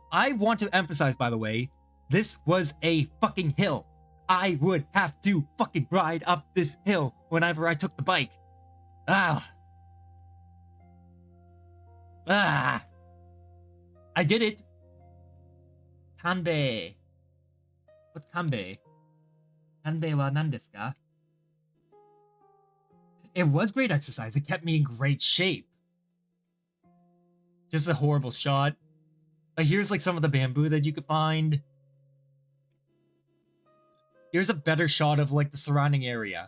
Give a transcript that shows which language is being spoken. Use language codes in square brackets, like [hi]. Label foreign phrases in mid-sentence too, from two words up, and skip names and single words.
[en] I want to emphasize, by the way, this was a fucking hill. I would have to fucking ride up this hill whenever I took the bike. I did it. Kanbei. What's kanbei? [ja] カンベイは何ですか? [en] It was great exercise. It kept me in great shape. Just a horrible shot. But here's like some of the bamboo that you could find. Here's a better shot of like the surrounding area.